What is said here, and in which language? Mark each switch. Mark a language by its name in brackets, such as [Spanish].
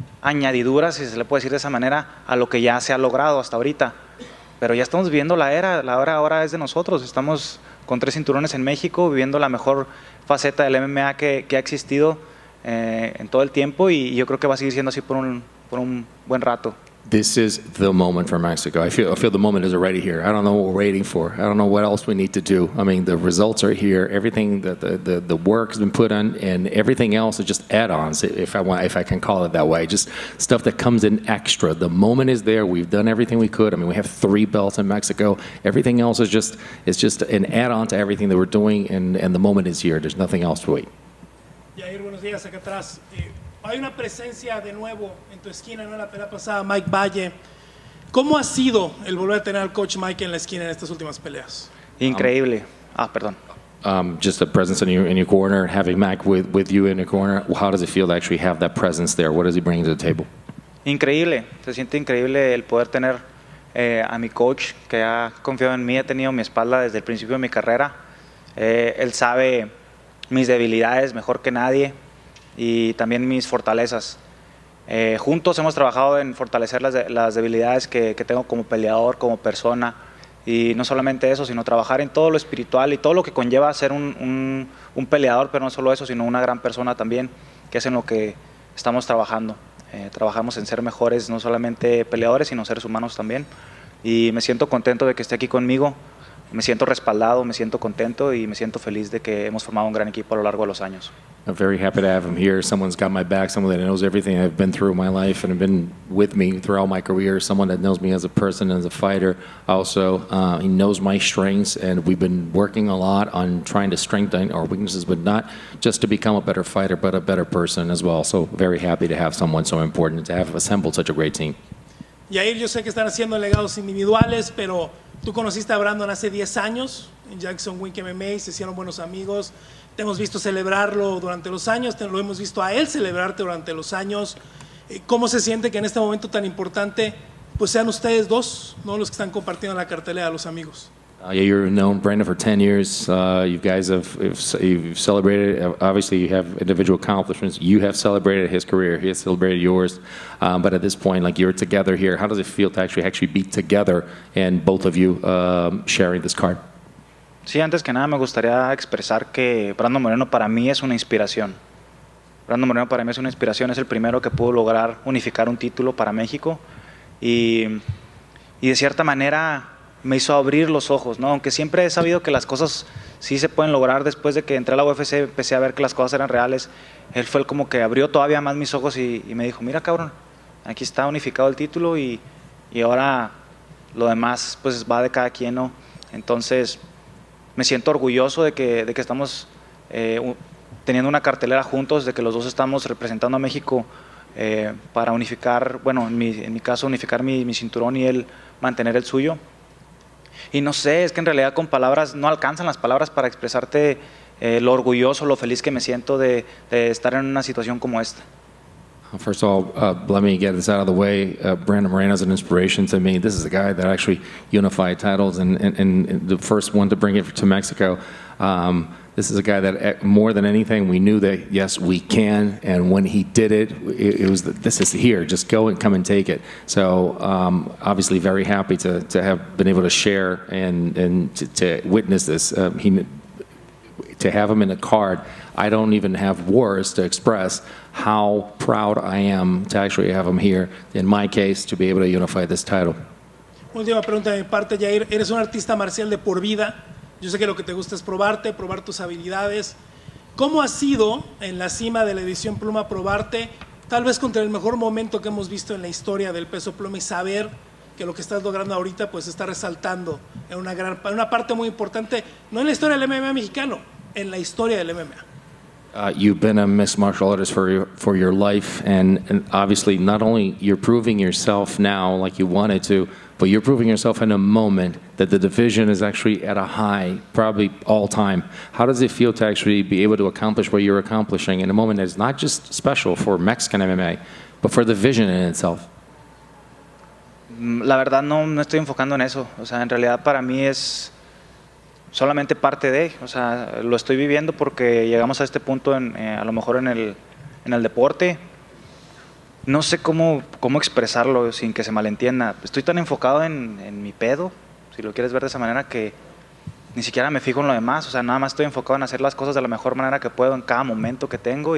[Spanish] añadiduras, si se le puede decir de esa manera, a lo que ya se ha logrado hasta ahorita. Pero ya estamos viviendo la era ahora es de nosotros. Estamos con 3 cinturones en México, viviendo la mejor faceta del MMA que ha existido en todo el tiempo, y yo creo que va a seguir siendo así por un buen rato. [English] This is the moment for Mexico. I feel the moment is already here. I don't know what we're waiting for. I don't know what else we need to do. I mean, the results are here. Everything that the work has been put on, and everything else is just add-ons, if I can call it that way. Just stuff that comes in extra. The moment is there. We've done everything we could. I mean, we have 3 belts in Mexico. Everything else is just an add-on to everything that we're doing, and the moment is here. There's nothing else to wait. [Spanish] Yair, buenos días, acá atrás. Hay una presencia de nuevo en tu esquina, ¿no? En la pelea pasada, Mike Valle. ¿Cómo ha sido el volver a tener al coach Mike en la esquina en estas últimas peleas? Increíble. Perdón. [English] Just the presence in your corner, having Mac with you in the corner. How does it feel to actually have that presence there? What does he bring to the table? [Spanish] Increíble. Se siente increíble el poder tener a mi coach que ha confiado en mí, ha tenido mi espalda desde el principio de mi carrera. Él sabe mis debilidades mejor que nadie, y también mis fortalezas. Juntos hemos trabajado en fortalecer las debilidades que tengo como peleador, como persona, y no solamente eso, sino trabajar en todo lo espiritual y todo lo que conlleva ser un peleador, pero no solo eso, sino una gran persona también, que es en lo que estamos trabajando. Trabajamos en ser mejores, no solamente peleadores, sino seres humanos también, y me siento contento de que esté aquí conmigo. Me siento respaldado, me siento contento y me siento feliz de que hemos formado un gran equipo a lo largo de los años. [English] I'm very happy to have him here. Someone's got my back, someone that knows everything I've been through in my life and have been with me throughout my career, someone that knows me as a person, as a fighter. Also, he knows my strengths, and we've been working a lot on trying to strengthen our weaknesses, but not just to become a better fighter, but a better person as well. So very happy to have someone so important, to have assembled such a great team. [Spanish] Yair, yo sé que están haciendo legados individuales, pero tú conociste a Brandon hace 10 años en Jackson Wink MMA, se hicieron buenos amigos, te hemos visto celebrarlo durante los años, lo hemos visto a él celebrarte durante los años. ¿Cómo se siente que en este momento tan importante pues sean ustedes dos, ¿no?, los que están compartiendo la cartelera, los amigos? [English] Yeah, you've known Brandon for 10 years. You guys you've celebrated. Obviously, you have individual accomplishments. You have celebrated his career. He has celebrated yours. But at this point, like, you're together here. How does it feel to actually be together and both of you sharing this card? [Spanish] Sí, antes que nada me gustaría expresar que Brandon Moreno para mí es una inspiración. Brandon Moreno para mí es una inspiración. Es el primero que pudo lograr unificar un título para México, y de cierta manera me hizo abrir los ojos, ¿no? Aunque siempre he sabido que las cosas sí se pueden lograr. Después de que entré a la UFC empecé a ver que las cosas eran reales. Él fue el como que abrió todavía más mis ojos y me dijo, mira, cabrón, aquí está unificado el título, y ahora lo demás pues va de cada quien, ¿no? Entonces me siento orgulloso de que estamos teniendo una cartelera juntos, de que los dos estamos representando a México para unificar, bueno, en mi caso unificar mi cinturón y él mantener el suyo. Y no sé, es que en realidad con palabras no alcanzan las palabras para expresarte lo orgulloso, lo feliz que me siento de estar en una situación como esta. [English] First of all, let me get this out of the way. Brandon Moreno is an inspiration to me. This is the guy that actually unified titles and the first one to bring it to Mexico. This is a guy that, more than anything, we knew that, yes, we can. And when he did it, it was, this is here. Just go and come and take it. So obviously very happy to have been able to share and to witness this. To have him in the card, I don't even have words to express how proud I am to actually have him here, in my case, to be able to unify this title. [Spanish] Última pregunta de mi parte, Yair. Eres un artista marcial de por vida. Yo sé que lo que te gusta es probarte, probar tus habilidades. ¿Cómo ha sido en la cima de la edición pluma probarte, tal vez contra el mejor momento que hemos visto en la historia del peso pluma, y saber que lo que estás logrando ahorita pues está resaltando en una parte muy importante, no en la historia del MMA mexicano, en la historia del MMA? [English] You've been a mixed martial artist for your life, and obviously not only you're proving yourself now like you wanted to, but you're proving yourself in a moment that the division is actually at a high, probably all time. How does it feel to actually be able to accomplish what you're accomplishing in a moment that's not just special for Mexican MMA, but for the division in itself? [Spanish] La verdad no estoy enfocando en eso. O sea, en realidad para mí es solamente parte de, o sea, lo estoy viviendo porque llegamos a este punto a lo mejor en el deporte, no sé cómo expresarlo sin que se malentienda. Estoy tan enfocado en mi pedo, si lo quieres ver de esa manera, que ni siquiera me fijo en lo demás. O sea, nada más estoy enfocado en hacer las cosas de la mejor manera que puedo en cada momento que tengo.